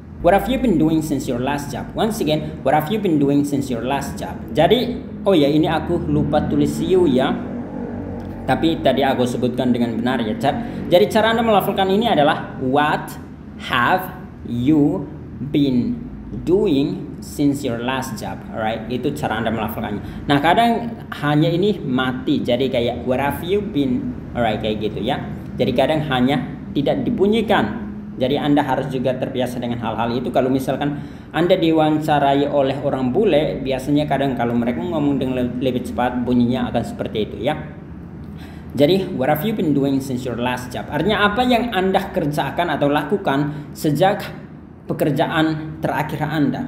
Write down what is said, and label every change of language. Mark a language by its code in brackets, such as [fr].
[en] What have you been doing since your last job? Once again, what have you been doing since your last job? [id] Jadi, oh ya, ini aku lupa tulis you ya. Tapi tadi aku sebutkan dengan benar ya. Jadi cara Anda melafalkan ini adalah what have you been doing since your last job. Alright, itu cara Anda melafalkannya. Nah, kadang hanya ini mati, jadi kayak [en] where have you been. [id] Alright, kayak gitu ya. Jadi kadang hanya tidak dibunyikan. Jadi Anda harus juga terbiasa dengan hal-hal itu. Kalau misalkan Anda diwawancarai oleh orang bule, biasanya kadang kalau mereka ngomong dengan lebih cepat, bunyinya akan seperti itu ya. [en] Jadi what have you been doing since your last job? [id] Artinya apa yang Anda kerjakan atau lakukan sejak pekerjaan terakhir Anda.